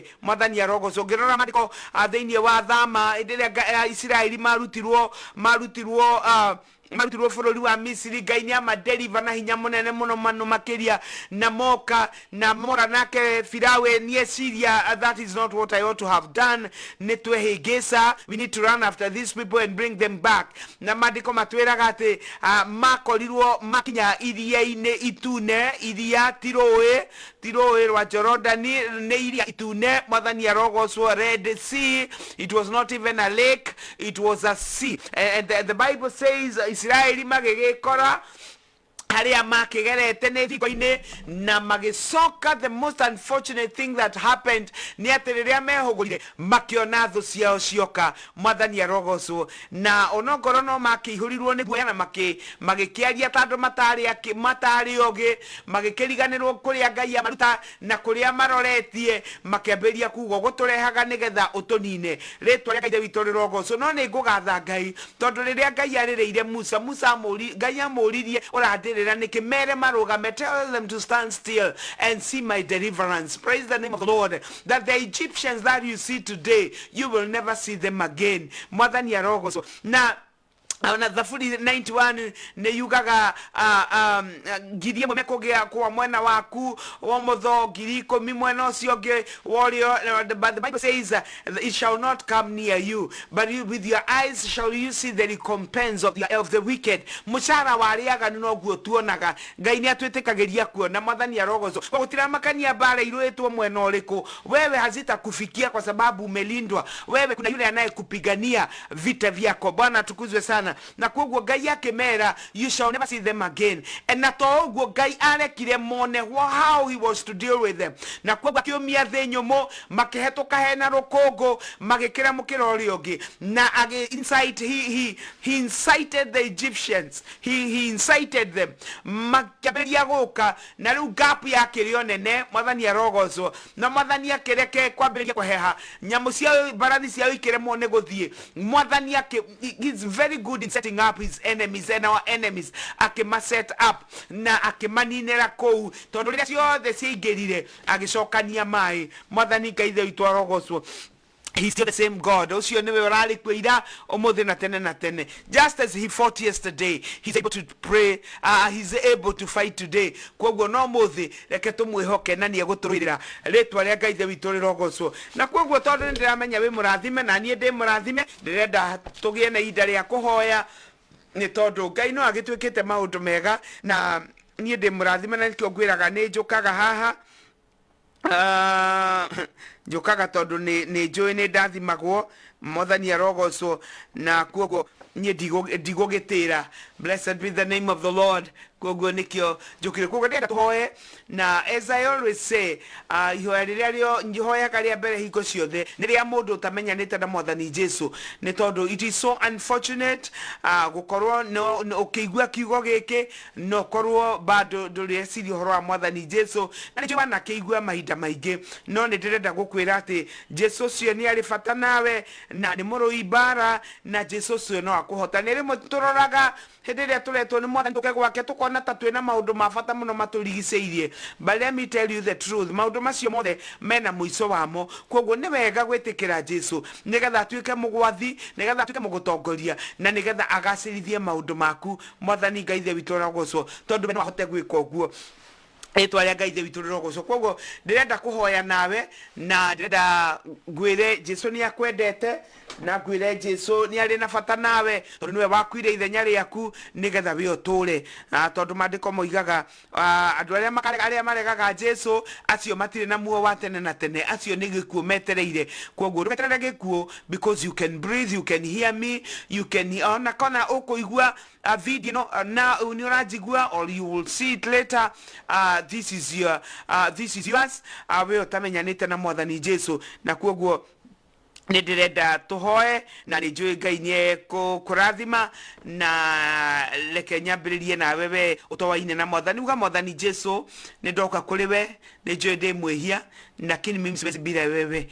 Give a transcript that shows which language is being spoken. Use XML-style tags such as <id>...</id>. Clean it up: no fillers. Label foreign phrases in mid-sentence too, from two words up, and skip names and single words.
<ki>Mwathani arogocwo ngĩrora maandĩko thĩinĩ wa Thama hĩndĩ ĩrĩa Isiraeli marutirwo bũrũri wa Misiri, Ngai nĩ amadeliver na hinya mũnene mũno makĩria na moka na mora nake Firawe nĩ eciria</ki> <en>that is not what I ought to have done.</en> <ki>Nĩ twehĩngĩca,</ki> <en>we need to run after these people and bring them back.</en> <ki>Na maandĩko matwĩraga atĩ makorirwo makinya iria-inĩ itune, iria tirũĩ rwa Jorodani nĩ iria itune. Mwathani arogocwo</ki> <en>Red Sea, it was not even a lake, it was a sea. And the Bible says</en> <ki>Israeli magĩgĩkora harĩa makĩgerete nĩ thiko-inĩ na magĩcoka.</ki> <en>The most unfortunate thing that happened</en> <ki>nĩ atĩ rĩrĩa mehũgũrire makĩona thũ ciao cioka. Mwathani arogocwo na onokorwo no makĩihũrirwo nĩ guoya na magĩkĩaria ta andũ matarĩ ogĩ, magĩkĩriganĩrwo kũrĩa Ngai amaruta na kũrĩa maroretie, makĩambĩrĩria kuuga gũtũrehaga nĩgetha ũtũnine. Rĩtwa rĩa Ngai ithe witũ rĩrogocwo. No nĩ ngũgatha Ngai tondũ rĩrĩa Ngai arĩrĩire Musa Ngai amũririe ũrandĩrĩra nĩkĩ mere marũgame,</ki> <en>tell them to stand still and see my deliverance. Praise the name of the Lord. That the Egyptians that you see today, you will never see them again.</en> <ki>Mwathani arogocwo na na Thaburi 91 ne yugaga ngiri ĩmwe mekũgĩa kwa mwena waku wa mũtho, ngiri 10 mwena ũcio ũngĩ wario.</ki> <en>But the Bible says it shall not come near you, but with your eyes shall you see the recompense of the wicked.</en> <ki>Mũcara wa arĩa aganu noguo tuonaga. Ngai nĩ atwĩtĩkagĩria kuona. Mwathani arogozo gũtiramakania mbara irũĩtwo mwena ũrĩkũ,</ki> <sw>wewe hazitakufikia kwa sababu umelindwa. Wewe kuna yule anayekupigania vita vyako. Bwana tukuzwe sana.</sw> <ki>Na kwoguo Ngai yake mera,</ki> <en>you shall never see them again. And</en> <ki>na toguo Ngai arekire mone</ki> <en>how he was to deal with them.</en> <ki>Na kwoguo akiumia thĩ nyũmũ, makĩhetũka hena rũkũngũ, magĩkĩra mũkĩra ũrĩa ũngĩ.</ki> <en>Na he incited the Egyptians. He incited them.</en> <ki>Makĩambĩrĩria gũka, na rĩu gap yake rĩo nene. Mwathani arogocwo. Na Mwathani akĩreke kwambĩrĩria kũheha. Nyamũ cia mbarathi ciao ikĩremwo nĩ gũthiĩ.</ki> <en>Mwathani he's very good in setting up his enemies and our enemies.</en> <ki>Akima</ki> <en>set up</en> <ki>na akimaninera kou tondu riria ciothe ciaingirire agicokania mai. Mwathani Ngai ithe witũ arogocwo.</ki> <en>He's still the same God.</en> <ki>Ucio niwe urari kwira umuthi na tene na tene.</ki> <en>Just as he fought yesterday, he's able to pray, he's able to fight today.</en> <ki>Kwoguo no muthi reke tumwihoke na ni eguturira ritwa ria Ngai ithe witũ rirogocwo. Na kwoguo tondu ndiramenya wi murathime na nie ndi murathime, ndirenda tugie na ihinda ria kuhoya ni tondu Ngai no agitwikite maundu mega na nie ndi murathime na nikio ngwiraga ni njukaga haha njukaga tondu ni njui ni ndathimagwo. Mwathani arogocwo na kwoguo nie ndigugitira.</ki> <en>Blessed be the name of the Lord.</en> <ki>Kwoguo nikio njukire kwoguo ndenda tuhoye. Na</ki> <en>as I always say,</en> <ki>ihoya riria rio njihoya karia mbere hingo ciothe ni ria mundu utamenyanite na Mwathani Jesu. Ni tondu</ki> <en>it is so unfortunate</en> <ki>gukorwo no ukigua kiugo giki no korwo bado ndureciria uhoro wa Mwathani Jesu. Na nĩ na kĩigua mahinda maingĩ, no nĩ ndĩrenda gũkwĩra atĩ Jesu ũcio nĩ arĩ bata nawe na nĩ mũrũi mbara, na Jesu ũcio no akũhota. Nĩ rĩmwe tũroraga hĩndĩ ĩrĩa tũretwo nĩ Mwathani tũke gwake tũkona ta twĩna maũndũ ma bata mũno matũrigicĩirie.</ki> <en>But let me tell you the truth,</en> <ki>maũndũ macio mothe mena mũico wamo. Kwoguo nĩ wega gwĩtĩkĩra Jesu nĩgetha atuĩke mũgwathi, nĩgetha atuĩke mũgũtongoria, na nĩgetha agacĩrithie maũndũ maku. Mwathani Ngai ithe witũ arogocwo tondu we no ahote gwĩka ũguo. Etwa ria Ngai ithe witũ rirogocwo. Kwoguo ndirenda kuhoya nawe na ndirenda ngwire Jesu ni akwendete na ngwire Jesu ni ari na bata nawe tondu niwe wakwire ithenya riaku nigetha we utũre. Tondu mandiko moigaga andu aria maregaga Jesu acio matire na muo wa tene na tene, acio ni gikuo metereire. Kwoguo ndugeterere gikuo,</ki> <en>because you can breathe, you can hear me, you can</en> <ki>ona kana ukuigua</ki> <en>a video</en> <ki>na unirajigua,</ki> <en>or you will see it later. This is yours.</en> <ki>We utamenyanite na Mwathani Jesu. Na kwoguo nĩ ndĩrenda tuhoe na nĩ njũĩ Ngai nĩ kũrathima, na reke nyambĩrĩrie na wewe ũtowaine na Mwathani. Uga Mwathani Jesu, nĩ ndoka kũrĩ we, nĩ njũĩ ndĩ mwĩhia,</ki> <sw>lakini mimi siwezi bila wewe.</sw>